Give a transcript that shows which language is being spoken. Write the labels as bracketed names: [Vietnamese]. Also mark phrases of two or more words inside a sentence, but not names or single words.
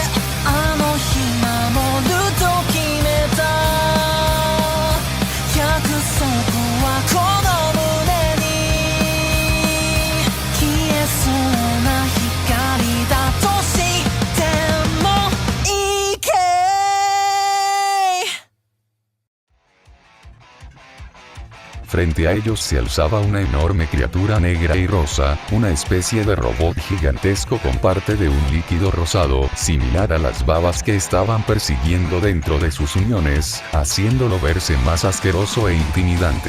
[Japanese] あの日守ると決めた約束はこの胸に消えそうな光だとしてもいいけ。 [Spanish] Frente a ellos se alzaba una enorme criatura negra y rosa, una especie de robot gigantesco con parte de un líquido rosado, similar a las babas que estaban persiguiendo dentro de sus uñones, haciéndolo verse más asqueroso e intimidante.